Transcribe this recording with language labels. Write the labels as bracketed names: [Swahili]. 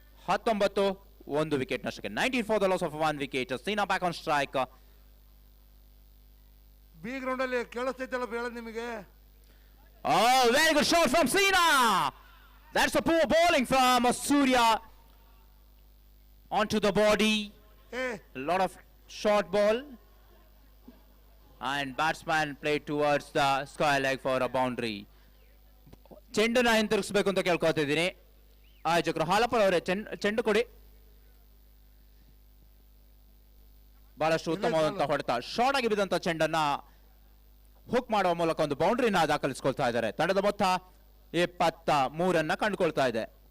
[Kannada] 19 wicket ನಷ್ಟಕ್ಕೆ [English] 19 for the loss of 1 wicket. Sina back on strike. [Kannada] B ground ಅಲ್ಲಿ ಕೇಳಿಸ್ತೈತಲ್ಲ ಹೇಳೋದು ನಿಮಗೆ. [English] Oh, very good shot from Sina. That's a poor bowling from Surya onto the body. A lot of short ball. And batsman played towards the square leg for a boundary. [Kannada] ಚೆಂಡನ್ನ ಹಿಂತಿರುಗಿಸಬೇಕು ಅಂತ ಕೇಳ್ಕೊತಿದ್ದೀನಿ. ಆಯೋಜಕರು ಹಾಲಪ್ಪರ್ ಅವರೇ ಚೆಂಡು ಕೊಡಿ. ಬಹಳಷ್ಟು ಉತ್ತಮವಾದಂತಹ ಹೊಡೆತ, ಶಾರ್ಟ್ ಆಗಿ ಬಿದ್ದಂತ ಚೆಂಡನ್ನ ಹುಕ್ ಮಾಡುವ ಮೂಲಕ ಒಂದು ಬೌಂಡ್ರಿನ ದಾಖಲಿಸಿಕೊಳ್ತಾ ಇದ್ದಾರೆ. ತಂಡದ ಮೊತ್ತ 23 ಕಂಡುಕೊಳ್ತಾ ಇದೆ.